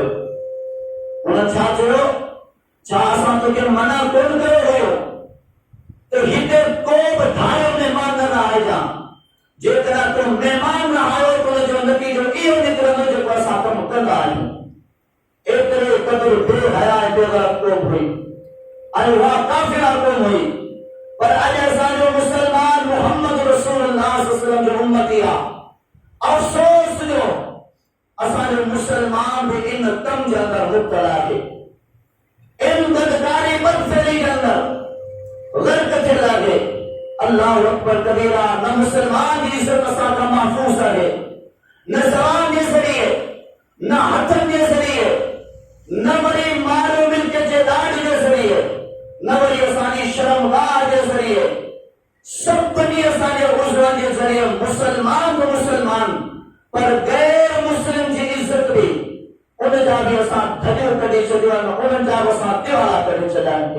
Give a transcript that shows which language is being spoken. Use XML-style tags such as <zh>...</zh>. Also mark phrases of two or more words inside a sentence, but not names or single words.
<sd>उन्हनि छा चयो, छा असां तोखे मना कोन कयो हुयो त हिते को बि धायो महिमान न आइजां, जेकॾहिं तूं महिमान न आयो त उनजो नतीजो इहो निकिरंदो जेको असां कमु कंदा आहियूं। एतिरे क़दुरु बेहया बेगैरत क़ौम हुई ऐं उहा काफ़िरा क़ौम हुई, पर अॼु असांजो मुसलमान मुहम्मद रसूलुल्लाह</sd> <ar>صلى الله عليه وسلم</ar> <sd>जो उम्मती आहे। अफ़सोस जो असांजो मुसलमान भी इन कम जे अंदर मुब्तला आहे, इन बदकारी बदफेली के अंदर गर्क थियल आहे।</sd> <ar>الله أكبر كبيرا.</ar> <sd>न मुसलमान जी इज्जत असां खां महफूज़ आहे, न ज़बान जे ज़रिए, न हथनि जे ज़रिए, न वरी माल मिल्क जे ॾाढ जे ज़रिए, न वरी असांजी शर्मगाह जे ज़रिए, सभिनी असांजे उज़रनि जे ज़रिए मुसलमान तो मुसलमान, पर गैर मुस्लिम जी इज्जत बि उन जा बि असां धॼियूं कढी छॾियूं आहिनि, उन्हनि जा बि असां त्योहार कढी छॾिया आहिनि।</sd>